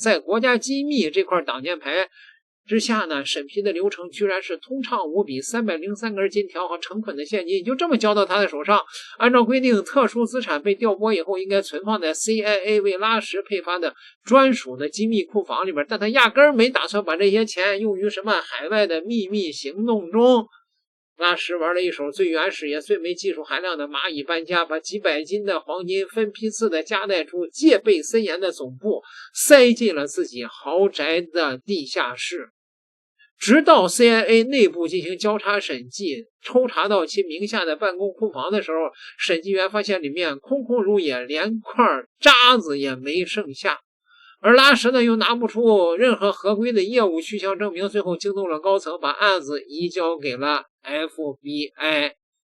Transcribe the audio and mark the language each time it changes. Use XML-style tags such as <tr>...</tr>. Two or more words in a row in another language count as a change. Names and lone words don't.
<zh>在國家機密這塊擋箭牌之下呢，審批的流程居然是通暢無比，303根金條和成捆的現金就這麼交到他的手上。按照規定，特殊資產被調撥以後，應該存放在 CIA 為拉什配發的專屬的機密庫房裡邊，但他壓根兒沒打算把這些錢用於什麼海外的秘密行動中。拉什玩了一手最原始也最沒技術含量的螞蟻搬家，把幾百斤的黄金分批次的夹帶出戒備森嚴的總部，塞進了自己豪宅的地下室。直到 CIA 內部進行交叉審計，抽查到其名下的辦公庫房的時候，審計員發現裡面空空如也，連塊渣子也沒剩下。而拉什呢，又拿不出任何合規的業務去向證明，最後驚動了高層，把案子移交給了 FBI。</zh>